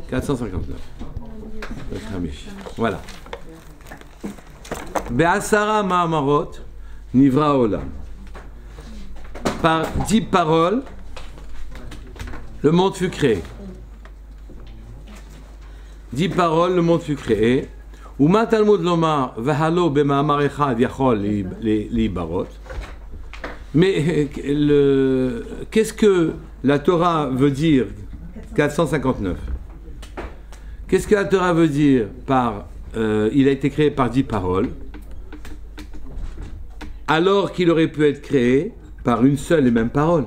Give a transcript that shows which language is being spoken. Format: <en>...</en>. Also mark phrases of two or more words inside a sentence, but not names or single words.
<fr>459. Voilà.</fr> <he>בעשרה מאמרות נברא העולם.</he> <fr>Par 10 paroles, le monde fut créé. 10 paroles, le monde fut créé.</fr> <he>ומה תלמוד לומר והלא במאמר אחד יכול להיבראות.</he> <fr>Mais qu'est-ce que la Torah veut dire 459. Qu'est-ce que la Torah veut dire par il a été créé par 10 paroles, alors qu'il aurait pu être créé par une seule et même parole.</fr>